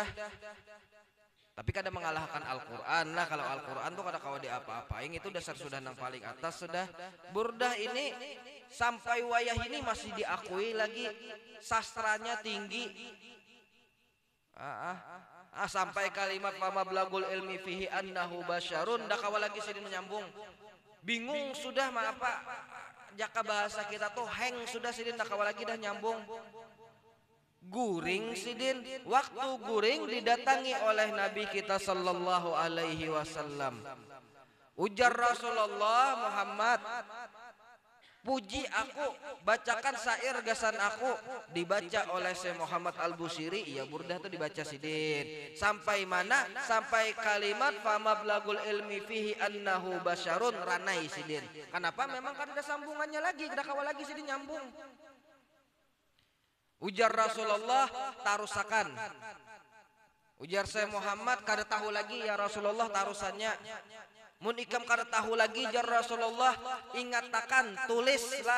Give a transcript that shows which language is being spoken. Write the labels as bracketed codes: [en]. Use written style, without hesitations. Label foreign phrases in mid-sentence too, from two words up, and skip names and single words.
[bjn] Tapi kada mengalahkan Al-Quran lah. Kalau Al-Quran tuh kada kawa di apa-apain, itu dasar sudah nang paling atas sudah. Burdah ini sampai wayah ini masih diakui lagi sastranya tinggi. Sampai kalimat [ar] فمبلغ العلم فيه أنه بشر, [bjn] dah kawa lagi Sidin menyambung. Bingung sudah apa jaka bahasa kita tuh hang sudah Sidin, dah kawa lagi dah nyambung. Guring Sidin, waktu guring didatangi oleh Nabi kita [ar] صلى الله عليه وسلم. [bjn] Ujar Rasulullah, Muhammad, puji aku, bacakan syair gasan aku. Dibaca oleh Syekh Muhammad Al-Busiri. Ya burdah itu dibaca Sidin. Sampai mana? Sampai kalimat [ar] فمبلغ العلم فيه أنه بشر, [bjn] ranai Sidin. Kenapa? Memang kan ada sambungannya lagi, kada kawa lagi Sidin nyambung. Ujar Rasulullah, tarusakan. Ujar Syekh Muhammad, kada tahu lagi [ar] يا رسول الله [bjn] tarusannya. Mun ikam kada tahu lagi jar Rasulullah, ingatakan, tulislah.